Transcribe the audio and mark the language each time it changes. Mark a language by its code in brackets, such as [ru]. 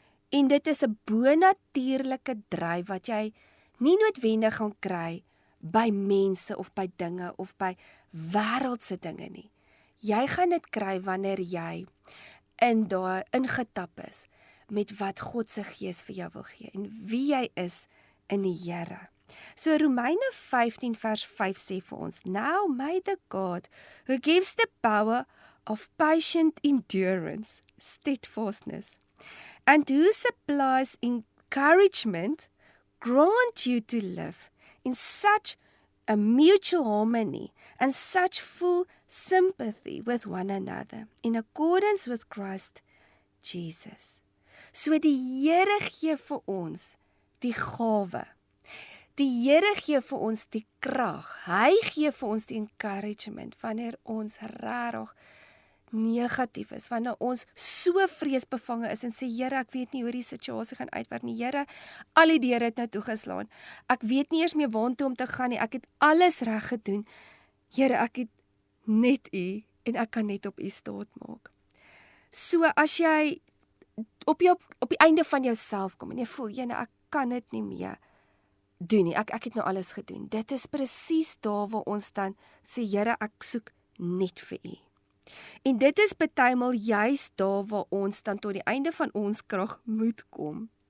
[af] En dit is 'n bonatuurlike dryf wat jy nie noodwendig gaan kry by mense of by dinge of by wêreldse dinge nie. Jy gaan dit kry wanneer jy in daai ingetap is met wat God se Gees vir jou wil gee en wie jy is in die Here. So Romeine 15 vers 5 sê vir ons, [en] Now may the God who gives the power of patient endurance, steadfastness, and who supplies encouragement, grant you to live in such a mutual harmony and such full sympathy with one another, in accordance with Christ Jesus. [af] So die Here gee vir ons die gawe. Die Here gee vir ons die krag. Hy gee vir ons die encouragement wanneer ons regtig negatief is, wanneer ons so vreesbevange is en sê, Here, ek weet nie hoe die situasie gaan uitwerk nie. Here, al die deure het nou toegeslaan. Ek weet nie eers meer waartoe om te gaan nie. Ek het alles reg gedoen. Here, ek het net U en ek kan net op U staat maak. So as jy op die einde van jouself kom en jy voel, ek kan dit nie meer doen nie. Ek het nou alles gedoen. Dit is presies daar waar ons dan sê, Here, ek soek net vir U. En dit is partymal juis daar waar ons dan tot die einde van ons krag moet kom.